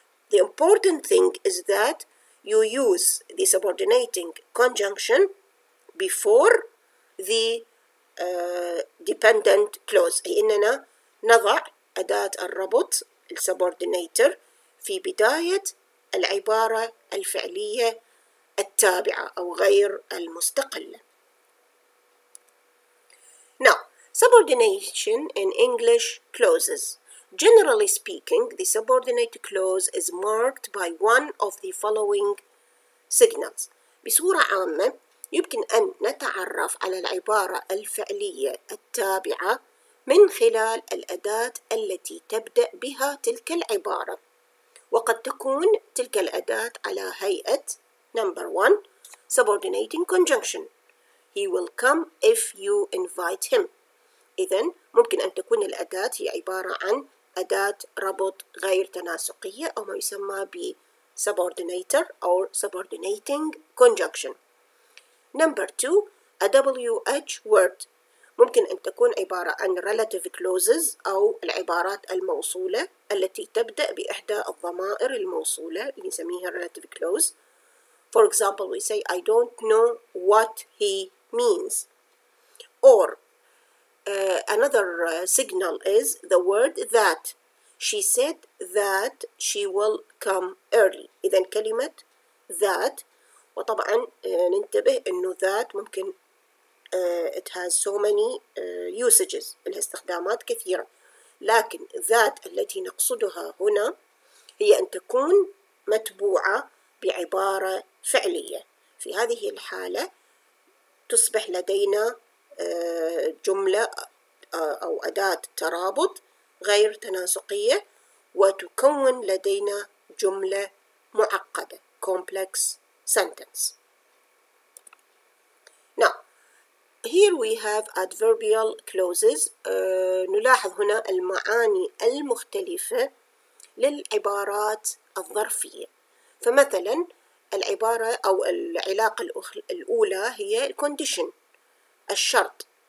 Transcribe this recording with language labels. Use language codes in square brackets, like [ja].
[en] The important thing is that you use the subordinating conjunction before the dependent clause، [ar] أي إننا نضع أداة الربط السبوردينيتر في بداية العبارة الفعلية التابعة أو غير المستقلة. [en] Now, subordination in English clauses. Generally speaking, the subordinate clause is marked by one of the following signals. [ar] بصورة عامة يمكن أن نتعرف على العبارة الفعلية التابعة من خلال الأداة التي تبدأ بها تلك العبارة، وقد تكون تلك الأداة على هيئة [en] number 1 subordinating conjunction. He will come if you invite him. [ar] إذن ممكن أن تكون الأداة هي عبارة عن أداة ربط غير تناسقية أو ما يسمى ب [en] subordinator or subordinating conjunction. Number 2 a WH word [ar] ممكن أن تكون عبارة عن relative clauses أو العبارات الموصولة التي تبدأ بإحدى الضمائر الموصولة اللي نسميها relative clause. [en] For example, we say I don't know what he means. Or another signal is the word that. She said that she will come early. [ar] إذن كلمة that، وطبعا ننتبه إنه that ممكن [en] it has so many usages، [ar] لها استخدامات كثيرة، لكن that التي نقصدها هنا هي أن تكون متبوعة بعبارة فعلية. في هذه الحالة تصبح لدينا جملة أو أداة ترابط غير تناسقية وتكون لدينا جملة معقدة complex sentence. [en] Now, here we have adverbial clauses. [ar] نلاحظ هنا المعاني المختلفة للعبارات الظرفية. فمثلا العبارة أو العلاقة الأولى هي condition، الشرط.